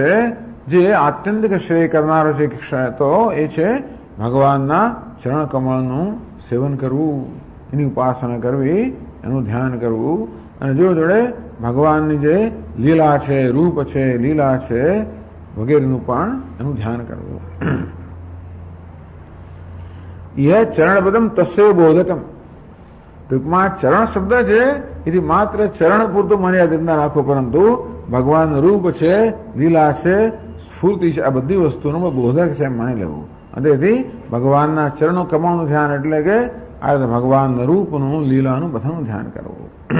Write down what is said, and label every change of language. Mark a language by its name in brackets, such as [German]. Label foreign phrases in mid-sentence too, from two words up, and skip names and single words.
[Gujarati] જે આત્યંતિક શ્રેય કરનારો છે તો એ છે ભગવાનના ચરણકમળનું સેવન કરવું, એની ઉપાસના કરવી, એનું ધ્યાન કરવું, અને જોડે ભગવાનની જે લીલા છે, રૂપ છે, લીલા છે વગેરેનું પણ એનું ધ્યાન કરવું. [Sanskrit] यह चरणपदम तस्य बोधकम. [Gujarati] ટૂંકમાં ચરણ શબ્દ છે એથી માત્ર ચરણ પૂરતું મર્યાદિત ના રાખો, પરંતુ ભગવાન રૂપ છે, લીલા છે, સ્ફૂર્તિ છે, આ બધી વસ્તુનો બોધક છે એમ માની લેવું. અને તેથી ભગવાનના ચરણો કમળનું ધ્યાન એટલે કે આ રીતે ભગવાનના રૂપનું, લીલાનું બધાનું ધ્યાન કરવું.